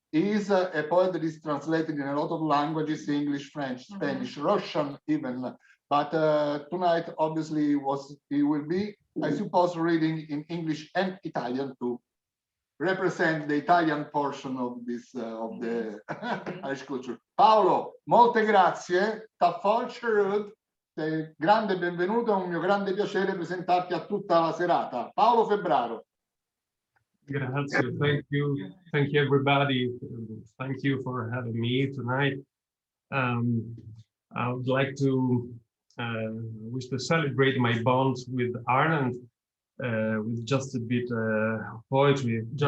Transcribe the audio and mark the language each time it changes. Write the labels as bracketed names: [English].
[English] He is a poet that is translated in a lot of languages: English, French, Spanish, Russian even. But tonight, obviously, he will be, I suppose, reading in English and Italian to represent the Italian portion of this of the Irish culture. [Italian] Paolo, molte grazie. Taffolcherud, grande benvenuto, è un mio grande piacere presentarti a tutta la serata. Paolo Febbraro. [English] Grazie, thank you everybody. Thank you for having me tonight. I would like to wish to celebrate my bond with Ireland with just a bit of poetry.